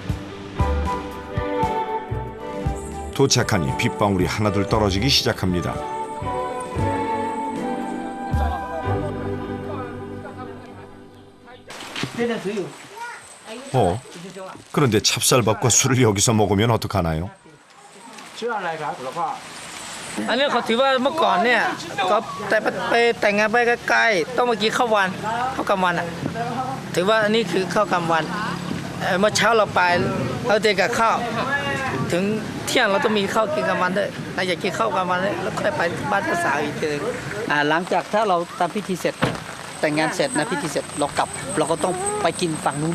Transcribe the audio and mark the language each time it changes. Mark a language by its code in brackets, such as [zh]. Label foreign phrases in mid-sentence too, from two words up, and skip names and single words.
[ko] 도착하니 빗방울이 하나둘 떨어지기 시작합니다. 그런데 찹쌀밥과 술을 여기서 먹으면 어떡하나요? [th] อันนี้เขาถือว่าเมื่อก่อนเนี่ยก็ไปแต่งงานไปใกล้ๆต้องมากินข้าวกลางวันอ่ะถือว่าอันนี้คือข้าวกลางวันเมื่อเช้าเราไปเราเจอกับข้าวถึงเที่ยงเราต้องมีข้าวกินกลางวันด้วยเราอยากกินข้าวกลางวันแล้วค่อยไปบ้านเจ้าสาวอีกทีนึง หลังจากถ้าเราทำพิธีเสร็จแต่งงานเสร็จนะพิธีเสร็จเรากลับเราก็ต้องไปกินฝั่งนู้น